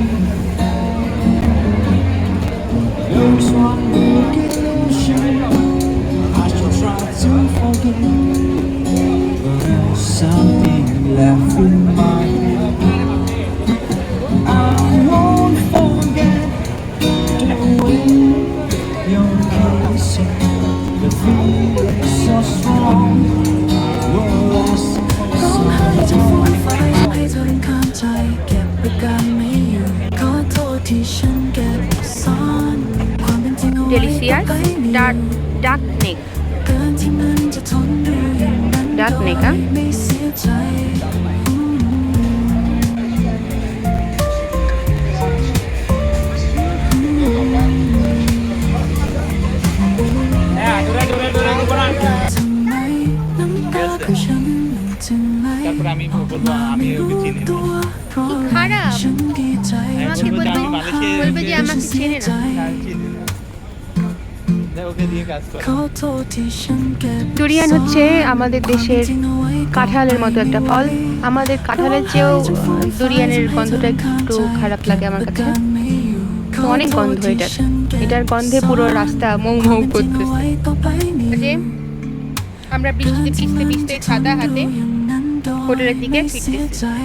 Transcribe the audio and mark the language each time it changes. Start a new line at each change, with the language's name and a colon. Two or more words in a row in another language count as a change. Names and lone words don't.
English: There's one big illusion I still try to forget, but there's something left in my head. I won't forget the way you're kissing, the feeling so strong. We're lost
Thai: ร้องไห้จะฟูมไฟให้เธอรำคาญใจเก็บอาการไม่อยู่ขอโทษที่ฉันเก็บซ่อนความเป็นจริงเอาไว้
English: Delicious
Thai: ต้องไปนี่
English: Duck Neck
Thai: เกินที่มันจะทนดูอย่างนั้น
English: Duck neck
Thai: โด อะ ยไม่เสียใจ ทำไมน้ำตาของฉันมันถึงไหล
Bangla: তারপর আমি বলবো আমি ওকে চিনি না।
Thai: ตัวเพราะอะไร
Bangla: খারাপ।
Thai: ฉันดีใจ
Bangla: আমাকে বলবে যে আমাকে চেনে না। আর চিনি না। দেখ ওকে দিয়ে কাজ কর।
Thai: ขอโทษที่ฉันเก็บ
Bangla: ডুরিয়ান হচ্ছে আমাদের দেশের কাঁঠালের মতো একটা ফল। আমাদের কাঁঠালের চেয়েও ডুরিয়ানের গন্ধটা একটু খারাপ লাগে আমার কাছে। তো অনেক গন্ধ এটার। এটার গন্ধে পুরো রাস্তা মৌ মৌ করতেছে। যে আমরা বৃষ্টিতে ভিজতে ভিজতে ছাতা হাতে হোটেলের দিকে ফিরতেছি।